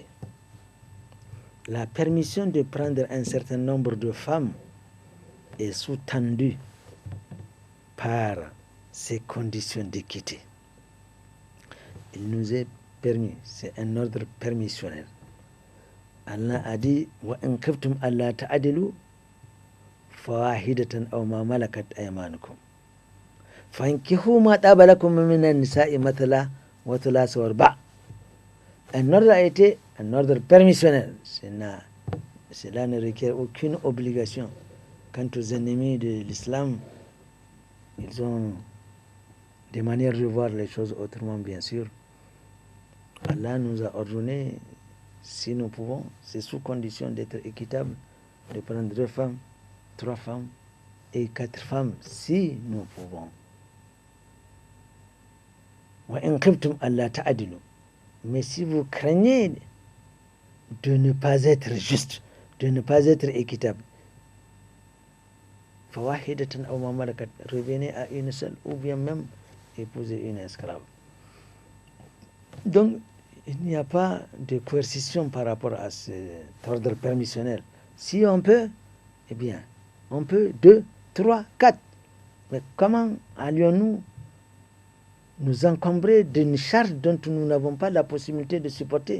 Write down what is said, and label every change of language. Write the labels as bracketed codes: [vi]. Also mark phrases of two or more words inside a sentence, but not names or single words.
[fr] La permission de prendre un certain nombre de femmes est sous-tendue par ces conditions d'équité. Il nous est permis, c'est un ordre permissionnel. Allah a dit [ar] وإن خفتم ألا تعدلوا فواحدة أو ما ملكت أيمانكم فانكحوا ما طاب لكم من النساء مثنى وثلاث ورباع'. [fr] Un ordre a été un ordre permissionnel. Cela ne requiert aucune obligation. Quant aux ennemis de l'islam, ils ont des manières de voir les choses autrement, bien sûr. Allah nous a ordonné, si nous pouvons, c'est sous condition d'être équitable, de prendre 2 femmes, 3 femmes et 4 femmes, si nous pouvons. [ar] وإن خفتم ألا تعدلوا. [fr] Mais si vous craignez de ne pas être juste, de ne pas être équitable, [ar] فواحدة أو ما ملكت, [fr] revenez à une seule ou bien même épouser une esclave. Donc, il n'y a pas de coercition par rapport à cet ordre permissionnel. Si on peut, eh bien, on peut 2, 3, 4. Mais comment allions-nous nous encombrer d'une charge dont nous n'avons pas la possibilité de supporter?